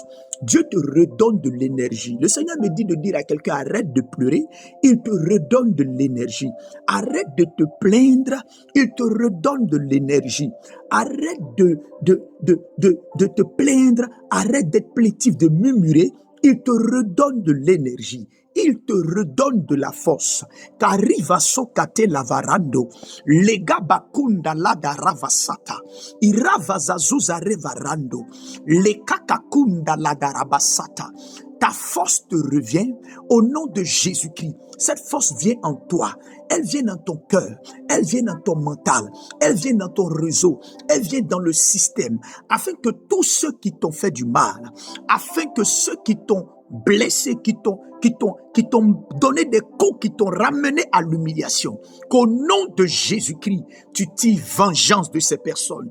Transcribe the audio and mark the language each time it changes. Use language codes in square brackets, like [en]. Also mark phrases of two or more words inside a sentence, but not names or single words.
[fr] Dieu te redonne de l'énergie. Le Seigneur me dit de dire à quelqu'un, arrête de pleurer, il te redonne de l'énergie. Arrête de te plaindre, il te redonne de l'énergie. Arrête de te plaindre, arrête d'être plaintif, de murmurer, il te redonne de l'énergie. Il te redonne de la force. Kariva sokate lavarando, lega bakunda lada ravasata, irava zazuza revarando, le kakakunda lada rabasata. Ta force te revient au nom de Jésus-Christ. Cette force vient en toi. Elle vient dans ton cœur. Elle vient dans ton mental. Elle vient dans ton réseau. Elle vient dans le système. Afin que tous ceux qui t'ont fait du mal, afin que ceux qui t'ont blessé, qui t'ont donné des coups, qui t'ont ramené à l'humiliation, qu'au nom de Jésus-Christ, tu tires vengeance de ces personnes.